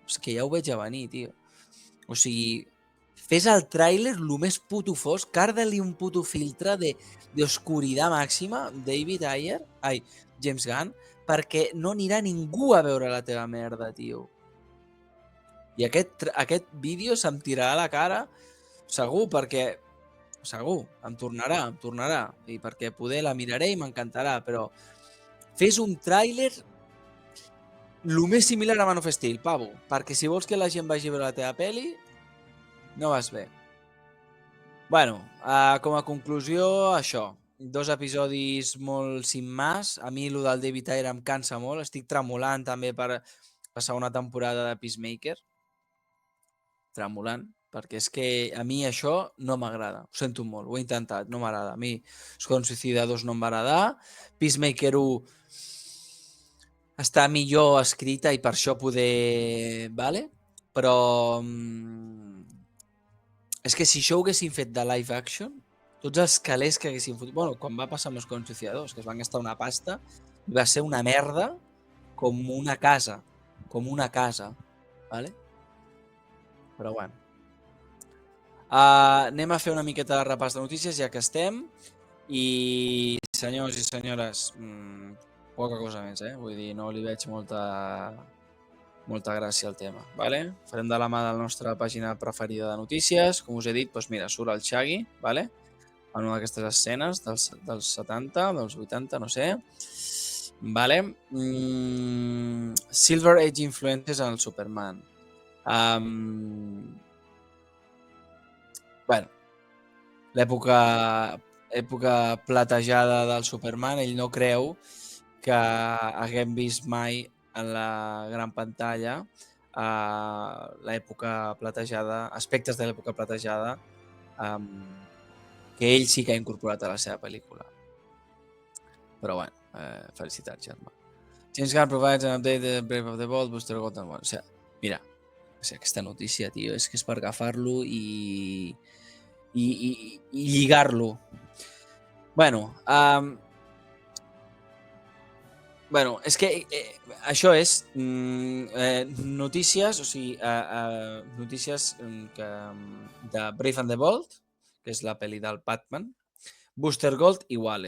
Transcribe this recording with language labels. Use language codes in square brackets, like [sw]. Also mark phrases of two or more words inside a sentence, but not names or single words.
[ca] És que ja ho veig a venir, tio. O sigui, fes el tràiler el més puto fosc, carda-li un puto filtre d'oscuritat màxima, David Ayer, James Gunn, perquè no anirà ningú a veure la teva merda, tio. I aquest vídeo se'm tirarà a la cara segur, perquè segur, em tornarà, i perquè poder la miraré i m'encantarà, però fes un tràiler el més similar a Man of Steel, pavo, perquè si vols que la gent vagi a veure la teva peli, no vas bé. Bueno, com a conclusió, això. 2 episodis molt [es] sin más. [ca] A mi el del David Ayer em cansa molt. Estic tremolant també per la segona temporada de Peacemaker. Tremolant, perquè és que a mi això no m'agrada. Ho sento molt, ho he intentat, no m'agrada. A mi Esquadrón Suïcida 2 no em va agradar. Peacemaker 1 està millor escrita i per això poder... Vale? Però... és que si això ho haguessin fet de live action, tots els calés que haguessin fotut... Bueno, com va passar amb Esquadrón Suïcida 2, que es van gastar una pasta, i va ser una merda com una casa. Vale? Però bueno. Anem a fer una miqueta de repàs de notícies, ja que estem. I, senyors i senyores, poca cosa més, Vull dir, no li veig molta molta gràcia el tema, ¿vale? Farem de la mà de la nostra pàgina preferida de notícies. Com us he dit, doncs mira, surt el Shaggy, ¿vale? En una d'aquestes escenes dels 70, dels 80, no sé. Vale. [en] Silver Age influences [ca] en el Superman. Bueno, l'època platejada del Superman, ell no creu que haguem vist mai en la gran pantalla l'època platejada, aspectes de l'època platejada que ell sí que ha incorporat a la seva pel·lícula. Però bueno, felicitats, germà. [en] James Gunn provides an update de Brave of the Bold, Booster Gold. [es] Bueno, o sea, mira, o sea, [ca] aquesta notícia, tio, és que és per agafar-lo i lligar-lo. [es] Bueno, bueno, [ca] és que això és notícies, o sigui, notícies de Brave and the Bold, que és la pel·li del Batman, Booster Gold i Waller.